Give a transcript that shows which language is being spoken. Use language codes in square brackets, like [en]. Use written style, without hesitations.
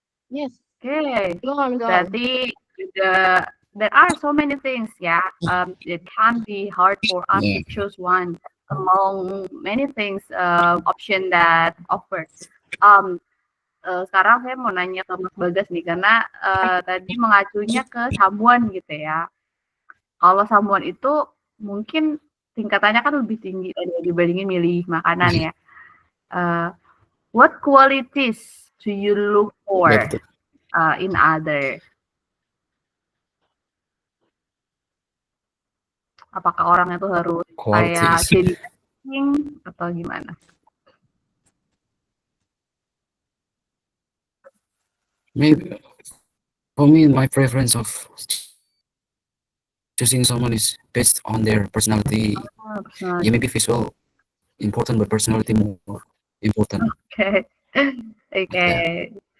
[en] Yes. [id] Oke, [en] Go on, go on. [id] berarti juga [en] there are so many things ya. It can be hard for us to choose one among many things option that offered. [id] Sekarang saya mau nanya ke Mas Bagas nih karena tadi mengacunya ke samuan gitu ya. Kalau samuan itu mungkin tingkatannya kan lebih tinggi dibandingin milih makanan ya. [en] What qualities do you look for in other? [id] Apakah orang itu harus kayak jadi atau gimana? [en] Maybe for me, my preference of choosing someone is based on their personality. Yeah, maybe visual important, but personality more important. Okay. Okay.